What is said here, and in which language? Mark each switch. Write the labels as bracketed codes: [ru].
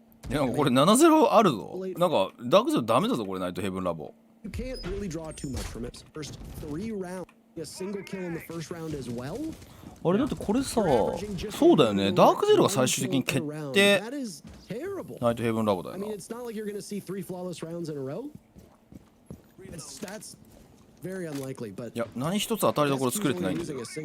[ja] いやこれ 7-0 あるぞ。なんかダークゼロダメだぞこれ。ナイトヘブンラボ。 [en] You can't really draw too much from it. First 3 rounds, a single kill in the first round as well. [ja] あれだってこれさ、そうだよね。ダークゼロが最終的に決定。ナイトヘブンラボだよな。 [en] I mean, it's not like you're gonna see 3 flawless rounds in a row. That's very unlikely, but [ja] いや何一つ当たりどころ作れてないんだよ。